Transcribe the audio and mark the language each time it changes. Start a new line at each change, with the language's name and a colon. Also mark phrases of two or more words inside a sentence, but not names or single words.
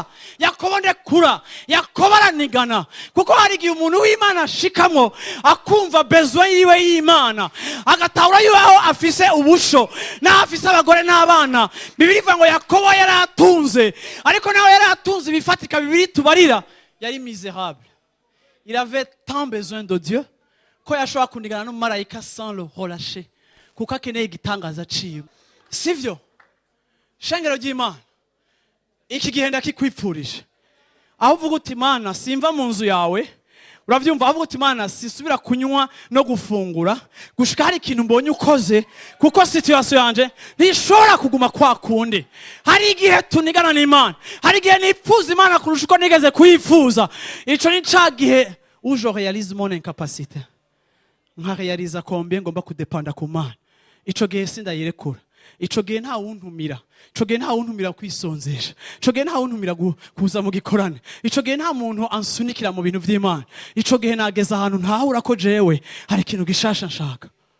Rundi: Yakobo ndekura, Yakobo aranigana, kuko hari igihe umuntu w'Imana ashikamwo akumva besoin yiwe y'Imana, agatahura yuko afise ubusho na afise abagore n'abana. Bibiri ivuga ngo Yakobo yaratunze, ariko nawe yaratunze bifatika. Bibiri tubarira yari
French: misérable, il avait tant besoin de Dieu
Rundi: ko yashobora kunigana n'umumarayika
French: sans le relâcher,
Rundi: kuko akeneye igitangaza ciwe. Sivyo shengero ry'Imana, iki gihe ndakikwipfurije. Aho uvuga uti Imana simva mu nzu yawe, uravyumva, aho uvuga uti Imana sisubira kunywa no gufungura gushika hari ikintu mbonye ukoze, kuko situation yanje ntishobora kuguma kwa kundi. Hari igihe tunigana n'Imana, hari igihe nipfuza Imana kurusha uko nigeze kuyifuza. Ico ni ca gihe
French: où je réalise mon incapacité,
Rundi: nka réaliza combien ngomba kudependa ku Mana. Ico gihe sindayirekura. Ico gihe nta wuntumira, ico gihe nta wuntumira kwisonzesha, ico gihe nta wuntumira kuza mu gikorane, ico gihe nta muntu ansunikira mu bintu vy'Imana. Ico gihe nageza ahantu ntahura ko jewe hari ikintu gishasha nshaka.